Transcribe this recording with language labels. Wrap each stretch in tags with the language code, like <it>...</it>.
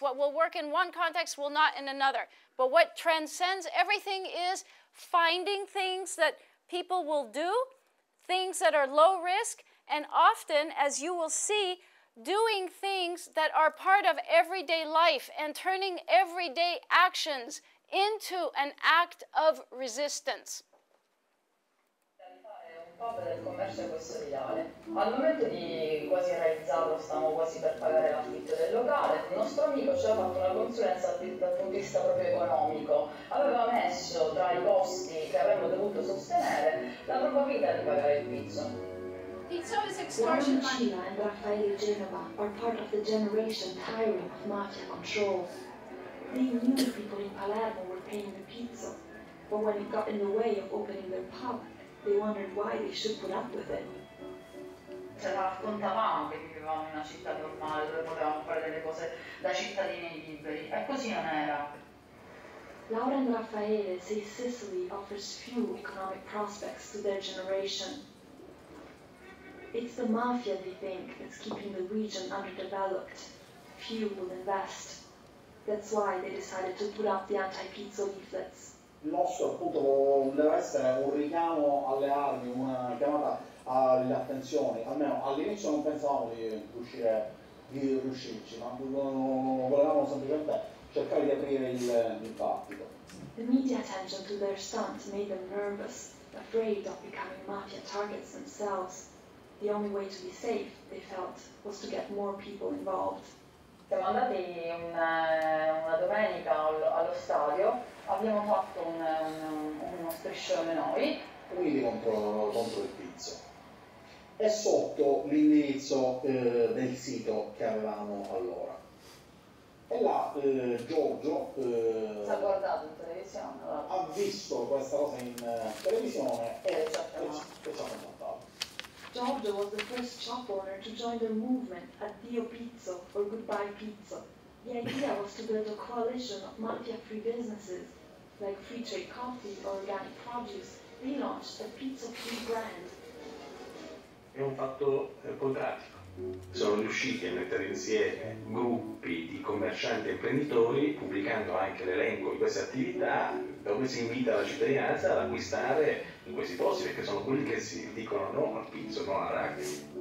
<en>What will work in one context will not in another. But what transcends everything is finding things that people will do, things that are low risk, and often, as you will see, doing things that are part of everyday life and turning everyday actions into an act of resistance.</en> <it>Del commercio equestoriale. Al momento di quasi realizzarlo, stavamo quasi per pagare l'affitto del locale. Il nostro amico ci ha fatto una consulenza dal punto di vista proprio economico. Aveva messo tra i costi che avremmo dovuto sostenere la probabilità di pagare il pizzo.</it> <en>Pizzo is extortion money. Sheila and Raffaele Genova are part of the generation tiring of mafia control. They knew the people in Palermo were paying the pizzo, but when it got in the way of opening their pub, they wondered why they should put up with it.</en> <it>Ce la raccontavamo che vivevamo in una città normale dove potevamo fare delle cose da cittadini liberi, e così non era.</it> <en>Laura and Raffaele say Sicily offers few economic prospects to their generation. It's the mafia, they think, that's keeping the region underdeveloped. Few will invest. That's why they decided to put up the anti-pizzo leaflets.</en> <it>Il nostro appunto deve essere un richiamo alle armi, una chiamata alle attenzioni. Almeno all'inizio non pensavamo di riuscirci, ma volevamo semplicemente cercare di aprire il dibattito.</it> <en>The media attention to their stunt made them nervous, afraid of becoming mafia targets themselves. The only way to be safe, they felt, was to get more people involved.</en> <it>Siamo andati una domenica allo stadio, abbiamo fatto uno striscione noi. Quindi contro il pizzo. E sotto l'indirizzo del sito che avevamo allora. E là Giorgio si è guardato in televisione, ha visto questa cosa in televisione e ci ha contattato.</it> <en>Giorgio was the first shop owner to join the movement at Dio Pizzo, or Goodbye Pizzo. The idea was to build a coalition of mafia-free businesses, like free trade coffee or organic produce. They launched a pizza-free brand.</en> <it>È un fatto poi pratico. Sono riusciti a mettere insieme gruppi di commercianti e imprenditori, pubblicando anche l'elenco di queste attività, dove si invita la cittadinanza ad acquistare in questi posti, perché sono quelli che si dicono no al pizzo, no al rugby.</it>